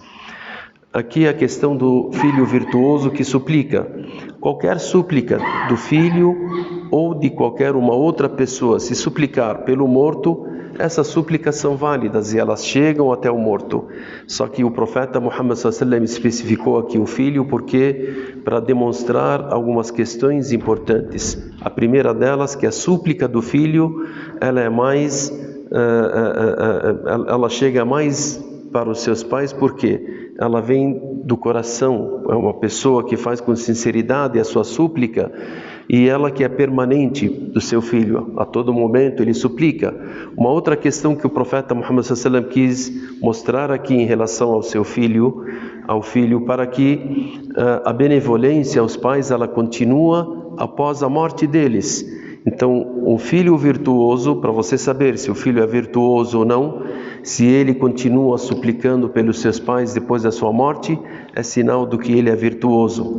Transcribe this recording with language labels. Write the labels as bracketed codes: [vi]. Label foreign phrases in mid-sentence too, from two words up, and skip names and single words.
[pt] Aqui a questão do filho virtuoso que suplica. Qualquer súplica do filho ou de qualquer uma outra pessoa, se suplicar pelo morto, essas súplicas são válidas e elas chegam até o morto. Só que o profeta Muhammad [ar] صلى الله عليه وسلم [pt] especificou aqui o filho porque para demonstrar algumas questões importantes. A primeira delas, que a súplica do filho, ela é mais, ela chega mais para os seus pais, porque ela vem do coração. É uma pessoa que faz com sinceridade a sua súplica, e ela que é permanente do seu filho, a todo momento ele suplica. Uma outra questão que o profeta Muhammad [ar] صلى الله عليه وسلم [pt] quis mostrar aqui em relação ao seu filho, para que a benevolência aos pais ela continua após a morte deles. Então, um filho virtuoso, para você saber se o filho é virtuoso ou não, se ele continua suplicando pelos seus pais depois da sua morte, é sinal do que ele é virtuoso.